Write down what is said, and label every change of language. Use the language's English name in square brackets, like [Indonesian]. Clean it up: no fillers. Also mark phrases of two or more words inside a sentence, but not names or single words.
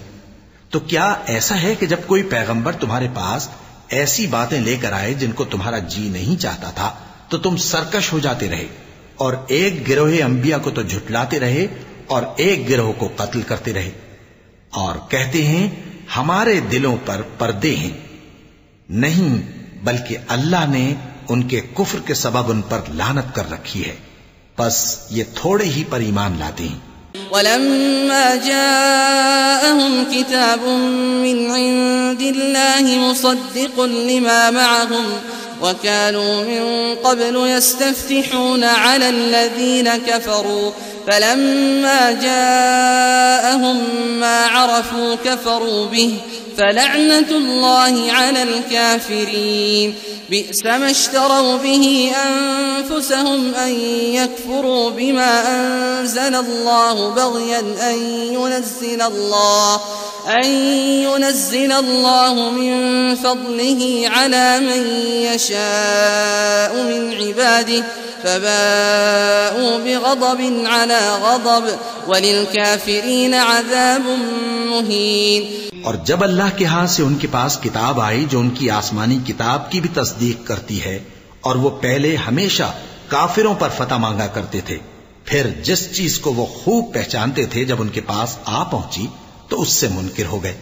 [Urdu] تو کیا ایسا ہے کہ جب کوئی پیغمبر تمہارے پاس ایسی باتیں لے کر آئے جن کو تمہارا جی نہیں چاہتا تھا تو تم سرکش ہو جاتے رہے اور ایک گروہ انبیا کو تو جھٹلاتے رہے اور ایک گروہ کو قتل کرتے رہے اور کہتے ہیں ہمارے دلوں پر پردے ہیں? نہیں، بلکہ اللہ نے ان کے کفر کے سبب ان پر لعنت کر رکھی ہے، بس یہ تھوڑے ہی پر ایمان لاتے ہیں. [Arabic] ولما جاءهم كتاب من عند الله مصدق لما معهم وكانوا من قبل يستفتحون على الذين كفروا فلما جاءهم ما عرفوا كفروا به فلعنة الله على الكافرين. بئسما اشتروا به أنفسهم أن يكفروا بما أنزل الله بغيا أن ينزل الله من فضله على من يشاء من عباده فباءوا بغضب على غضب وللكافرين عذاب مهين. [Urdu] اور جب اللہ کے ہاتھ سے ان کے پاس کتاب آئی جو ان کی آسمانی کتاب کی بھی تصدیق کرتی ہے اور وہ پہلے ہمیشہ کافروں پر فتح مانگا کرتے تھے، پھر جس چیز کو وہ خوب پہچانتے تھے جب ان کے پاس آ پہنچی تو اس سے منکر ہو گئے.